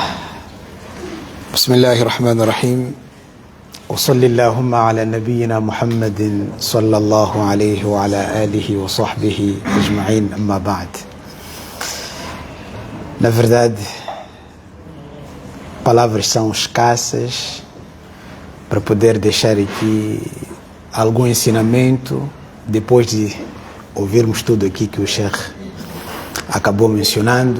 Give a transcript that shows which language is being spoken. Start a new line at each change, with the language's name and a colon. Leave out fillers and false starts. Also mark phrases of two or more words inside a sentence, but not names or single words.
Arabic: بسم الله الرحمن الرحيم. وصل اللهم على نبينا محمد صلى الله عليه وعلى آله وصحبه أجمعين. أما بعد.
Portuguese: Na verdade, palavras são escassas para poder deixar aqui algum ensinamento depois de ouvirmos tudo aqui que o Sheikh acabou mencionando.